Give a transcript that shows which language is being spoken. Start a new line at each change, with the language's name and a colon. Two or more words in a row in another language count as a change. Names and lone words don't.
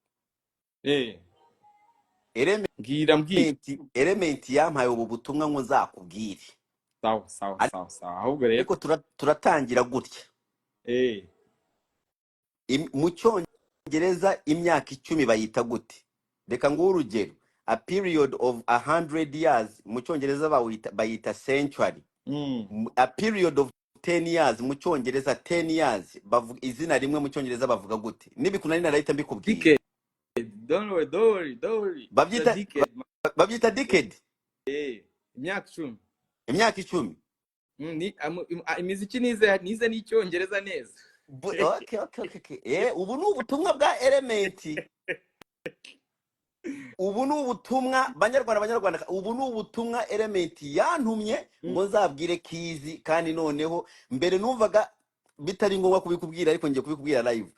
Kinyarwanda: Element yampaye ubu butumwa ngo nzakubwire. Sawa. Ahubwo rero ariko turatangira gutya. Mu Cyongereza imyaka 10 bayita gute? Reka nguhe urugero.
English: A period of 100 years
Kinyarwanda: mu Cyongereza bayita
English: century. A period of 10 years
Kinyarwanda: mu Cyongereza
English: 10 years
Kinyarwanda: bavuga izina rimwe mu Cyongereza bavuga gute? Nibikunani narahita mbikubwira.
English: Don't worry.
Kinyarwanda: Babyita decade. Imyaka 10. Imyaka 10. Imiziki nize n'Icyongereza neza.
English: Okay.
Kinyarwanda: Ubu ni ubutumwa bwa Element. Ubu ni ubutumwa banyarwanda, ubu ni ubutumwa Element yantumye ngo nzabwire Kiiiz, kandi noneho mbere numvaga bitari ngombwa kubikubwira, ariko ngiye kubikubwira live.